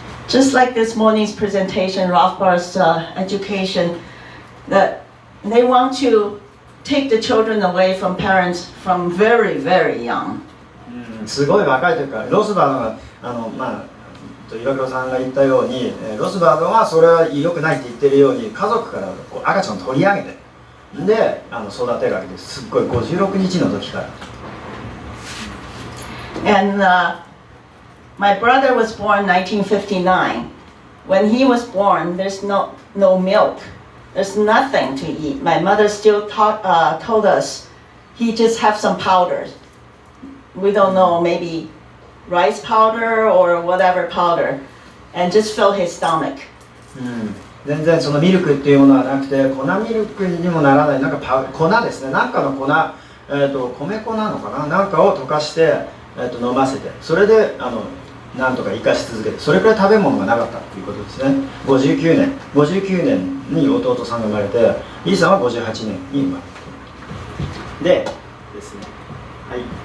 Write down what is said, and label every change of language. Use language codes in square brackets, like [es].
[en] Just like this morning's presentation, Rothbard's education, that they want to take the children away from parents from very, very young. [ja] すごい若い時から、ロスバードが岩倉さんが言ったように、ロスバードはそれは良くないって言ってるように、家族からこう赤ちゃんを取り上げて、で育てるわけです。すっごい56日の時から。 [en] And my brother was born 1959. When he was born, there's no milk. There's nothing to eat. My mother still told us he just have some powder. We don't know, maybe rice powder or whatever powder, and just fill his stomach. [ja] 全然そのミルクっていうものはなくて、粉ミルクにもならない、なんか粉ですね、なんかの粉、米粉なのかな、なんかを溶かして、飲ませて、それでなんとか生かし続けて、それくらい食べ物がなかったということですね。 59年に弟さんが生まれて、イーさんは58年に生まれてでですね、はい。